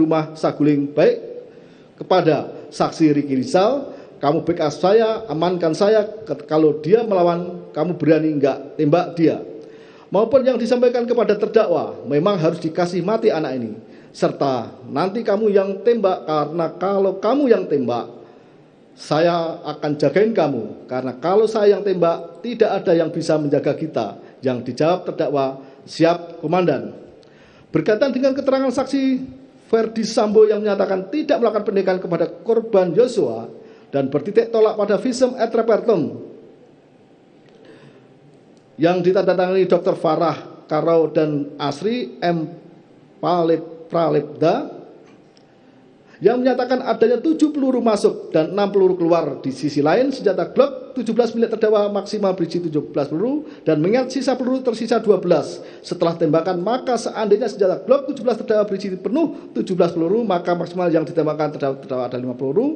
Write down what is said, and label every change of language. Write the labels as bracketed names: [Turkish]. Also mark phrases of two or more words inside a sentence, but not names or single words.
[Indonesian] rumah saguling, baik kepada saksi Ricky Rizal, kamu backup saya, amankan saya, kalau dia melawan kamu berani enggak tembak dia, maupun yang disampaikan kepada terdakwa, memang harus dikasih mati anak ini, serta nanti kamu yang tembak, karena kalau kamu yang tembak saya akan jagain kamu, karena kalau saya yang tembak tidak ada yang bisa menjaga kita. Yang dijawab terdakwa, siap komandan. Berkaitan dengan keterangan saksi Ferdi Sambo yang menyatakan tidak melakukan penembakan kepada korban Yosua dan bertitik tolak pada [Latin] visum et repertum [Indonesian] yang ditandatangani Dr. Farah Karau dan Asri M. Pralebda yang menyatakan adanya 7 peluru masuk dan 6 peluru keluar. Di sisi lain, senjata Glock 17 milik terdakwa maksimal berisi 17 peluru dan mengingat sisa peluru tersisa 12 setelah tembakan, maka seandainya senjata Glock 17 terdakwa berisi penuh 17 peluru, maka maksimal yang ditembakkan terdakwa ada 5 peluru.